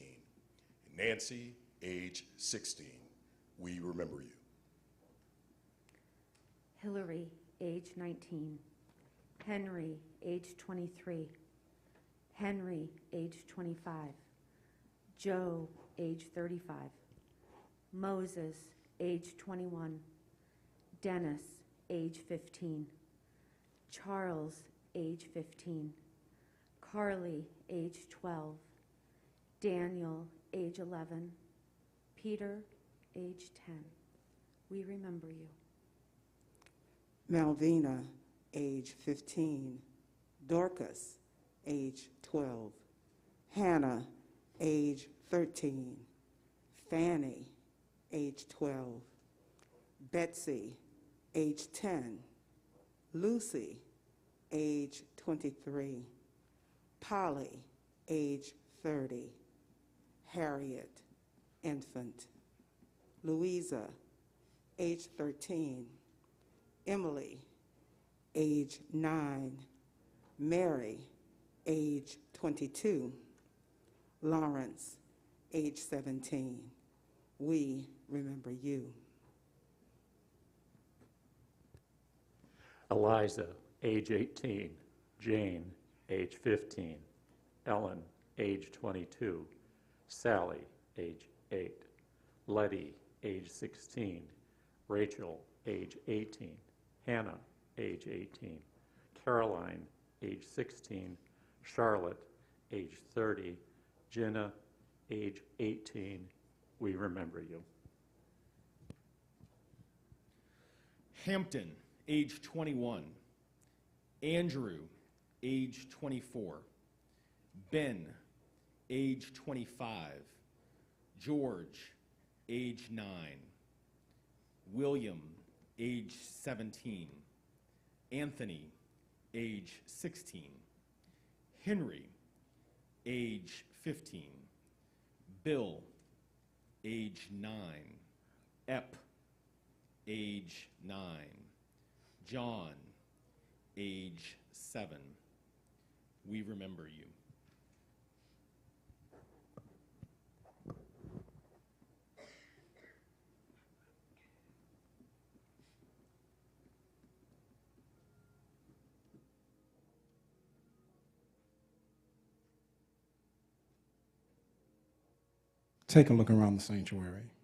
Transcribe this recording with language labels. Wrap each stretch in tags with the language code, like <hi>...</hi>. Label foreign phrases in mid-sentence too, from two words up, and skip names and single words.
<en>Nancy, age 16. We remember you. Hillary, age 19. Henry, age 23. Henry, age 25. Joe, age 35. Moses, age 21. Dennis, age 15. Charles, age 15. Carly, age 12. Daniel, age 11. Peter, age 10. We remember you. Malvina, age 15. Dorcas, age 12. Hannah, age 13. Fanny, age 12. Betsy, age 10. Lucy, age 23. Polly, age 30. Harriet, infant. Louisa, age 13. Emily, age 9. Mary, age 22. Lawrence, age 17. We remember you. Eliza, age 18. Jane, age 15. Ellen, age 22. Sally, age 8. Letty, age 16. Rachel, age 18. Hannah, age 18. Caroline, age 16. Charlotte, age 30. Jenna, age 18. We remember you. Hampton, age 21. Andrew, age 24. Ben, age 25. George, age 9. William, age 17. Anthony, age 16. Henry, age 15. Bill, age 9. Ep, age 9. John, age 7. We remember you. Take a look around the sanctuary.</en>